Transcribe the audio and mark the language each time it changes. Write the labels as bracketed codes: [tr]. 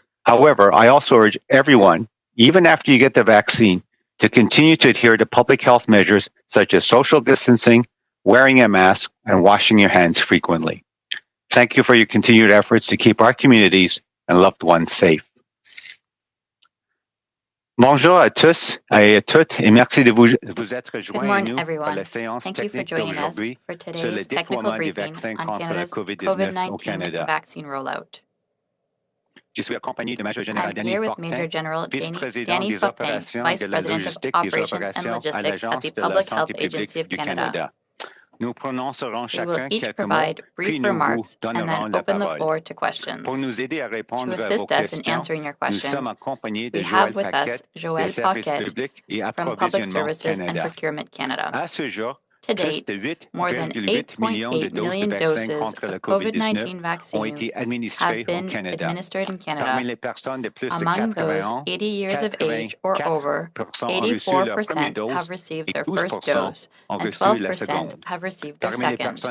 [en] However, I also urge everyone, even after you get the vaccine, to continue to adhere to public health measures such as social distancing, wearing a mask, and washing your hands frequently. Thank you for your continued efforts to keep our communities and loved ones safe. [fr] Bonjour à tous et à toutes et merci de vous être joints à nous pour la séance technique d'aujourd'hui sur le déploiement des vaccins contre la COVID-19 au Canada. Je suis accompagné de Maj Gen Dany Fortin, vice-président des opérations et de la logistique des opérations à l'Agence de la santé publique du Canada. Nous prononcerons chacun quelques mots, puis nous vous donnerons la parole. Pour nous aider à répondre à vos questions, nous sommes accompagnés de Joël Paquette, des services publics et approvisionnement Canada. À ce jour, [en] To date, more than 8.8 million doses of COVID-19 vaccines have been administered in Canada. Among those 80 years of age or over, 84% have received their first dose and 12% have received their second.